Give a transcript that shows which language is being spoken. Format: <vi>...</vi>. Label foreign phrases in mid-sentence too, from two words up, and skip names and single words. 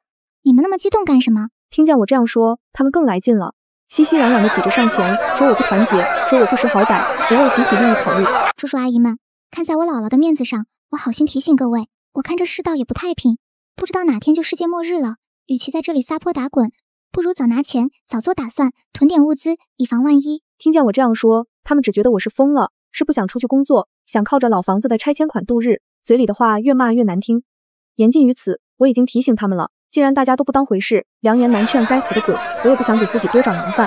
<zh>你們那麼激動幹什麼？聽見我這樣說，他們更來勁了，熙熙攘攘的擠着上前，說我不團結，說我不識好歹，不為集體利益考慮。叔叔阿姨們，看在我姥姥的面子上，我好心提醒各位。我看這世道也不太平，不知道哪天就世界末日了。與其在這裡撒潑打滾，不如早拿錢，早做打算，囤點物資，以防萬一。聽見我這樣說，他們只覺得我是瘋了，是不想出去工作，想靠着老房子的拆遷款度日，嘴裡的話越罵越難聽。言盡於此，我已經提醒他們了， 既然大家都不當回事，良言难勸該死的鬼，我也不想給自己多找麻煩。</zh>